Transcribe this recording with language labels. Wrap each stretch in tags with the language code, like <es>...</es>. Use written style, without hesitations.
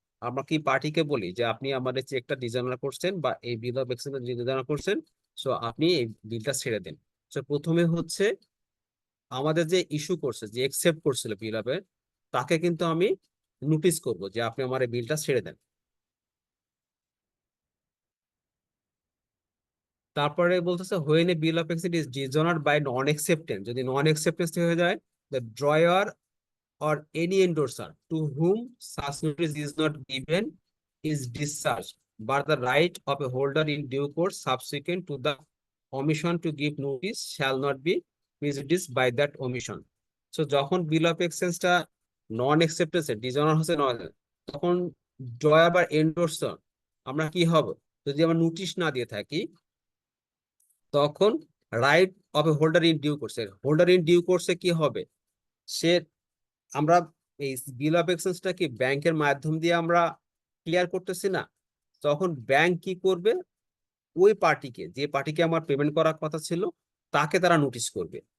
<bn>আমরা কি পার্টিকে বলি যে আপনি আমাদের চেকটা ডিজনার করছেন বা এই বিল অফ এক্সচেঞ্জ ডিজনার করছেন, সো আপনি এই বিলটা ছেড়ে দেন। সো প্রথমে হচ্ছে আমাদের যে ইস্যু করছে, যে একসেপ্ট করছিল বিল অফের, তাকে কিন্তু আমি নোটিশ করব যে আপনি আমার এই বিলটা ছেড়ে দেন।</bn> <en>তারপরে বলতেছে when a bill of exchange is dishonoured by non acceptance,</en> <bn>যদি নন অ্যাকসেপ্টেন্স হয়ে যায়,</bn> <en>The drawer or any endorser to whom such notice is not given is discharged, but the right of a holder in due course subsequent to the omission to give notice shall not be prejudiced by that omission.</en> <bn>So যখন বিল of এক্সচেঞ্জটা non acceptance dishonour হচ্ছে নয়, তখন drawer বা এন্ডোর্সার আমরা কি হবে, যদি আমরা নোটিশ না দিয়ে থাকি, তখন right of A holder in due কোর্সে, হোল্ডার ইন ডিউ কোর্সে কি হবে, সে আমরা এই বিল অফ এক্সচেঞ্জটা কি ব্যাংকের মাধ্যম দিয়ে আমরা ক্লিয়ার করতেছি না, তখন ব্যাংক কি করবে, ওই পার্টিকে, যে পার্টিকে আমার পেমেন্ট করার কথা ছিল, তাকে তারা নোটিশ করবে।</bn>